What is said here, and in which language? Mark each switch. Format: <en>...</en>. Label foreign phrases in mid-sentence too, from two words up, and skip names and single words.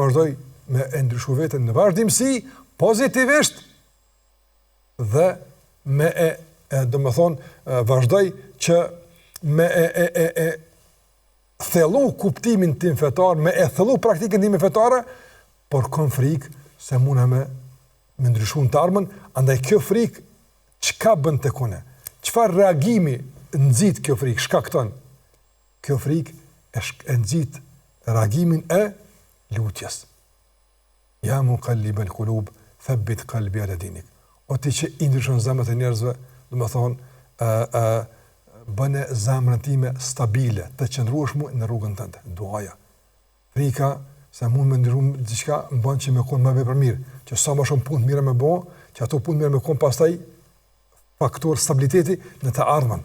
<sq>Unë vazhdoj me ndryshu veten në vazhdimsi, pozitivisht, dhe me vazhdoj që me thellu kuptimin tim fetar, me thellu praktikën time fetare, por kam frikë se muna me ndryshu në të ardhmen, andaj kjo frikë çka bën tek unë? Çfarë reagimi nxit kjo frikë, shkakton? Kjo frikë e nxit reagimin e lutjes.</sq> <ar>يا مقلب القلوب ثبت قلبي على دينك.</ar> <sq>O ti që i ndryshon zemrat e njerëzve, do të thonë, bëne zemrën time stabile, të qëndruash mu në rrugën tënde, duaja. Frika se mund me ndryshum diçka më bën që me konë më vepër mirë, që sa më shumë punë mirë me bë, që ato punë mirë me konë pastaj faktor stabiliteti në të ardhmen.</sq>